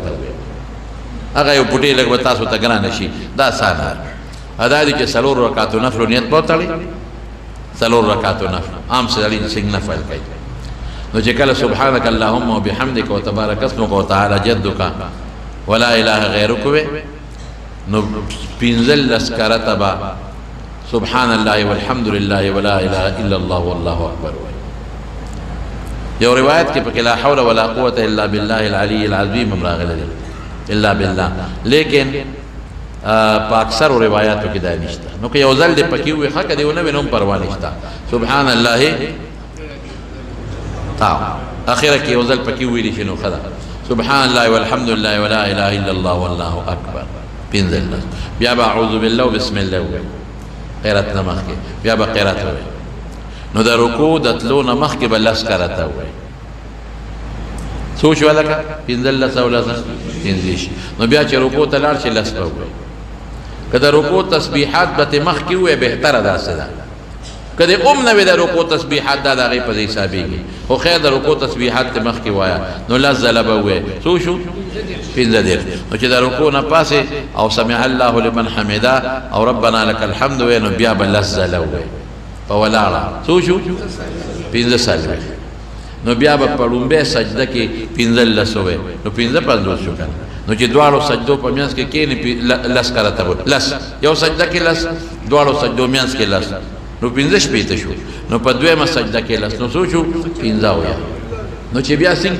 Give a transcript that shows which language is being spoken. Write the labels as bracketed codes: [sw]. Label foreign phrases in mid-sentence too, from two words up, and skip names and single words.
[ps] راته ووایو هغه یو پوټی لږ به تاسو ته ګرانه شي دا اسانه دا دی چې څلور رکعاتو نفلو نیت به وتړئ څلور رکعاتو نفل عام سړي څنګه نفل کوي نو چې کله [ar] سبحانك اللهم وبحمدك وتبارك اسمك وتعالى جدك ولا اله غیرک [ps] وې نو پنځل لسکرته به [ar] سبحان الله والحمد لله ولا اله الا الله والله اکبر [ps] وې یو روایت کې پکې [ar] لا حول ولا قوه الا بالله العلي العظیم [ps] راغلی دی [ar] الا بالله [ps] لیکن په اکثر روایتو کې دا نشته نو که یو ځل دې پکې وي ښه که دې ونه وي نو هم پروا نشته [ar] سبحان الله [ps] اخره کې یو ځل پکې ویلی شي نو ښه ده [ar] سبحان الله والحمد لله ولا اله الا الله والله اکبر [ps] پنځه بیا به [ar] اعوذ بالله وبسم الله [ps] ووایي قرات نه مخکې بیا به قرات ووایي نو د رکوع د تلو نه مخکې به لس کرته ووایي څو شوه لکه پنځلس او لس پنځه شي نو بیا چې رکوع ته لاړ شي لس به ووایي که د رکوع تسبیحات به ترې مخکې ووایي بهتره داسې ده که د نه وي د رکوع تسبیحات دا د هغې په ځای حسابېږي خو خیر د رکوع تسبیحات ته مخکې وایه نو لس ځله به ووایي څو شو پنځه دېرش نو چې د رکوع نه پاسې او [ar] سمع الله لمن حمده [ps] او [ar] ربنا لك الحمد [ps] وایي نو بیا به لس ځله ووایي په ولاړه څو شو پنځه څلوېښت نو بیا به په لومبۍ سجده کې پنځلس ووایي نو پنځه پنځوس شو که نه نو چې دواړو سجدو په منځ کې کښېني لس کرته وایي لس یو سجده کې لس دواړو سجدو منځ کې لس نو پنځه شپېته شو نو په دویمه سجده کې لس نو څو شو پنځه اویا نو چې بیا څنګه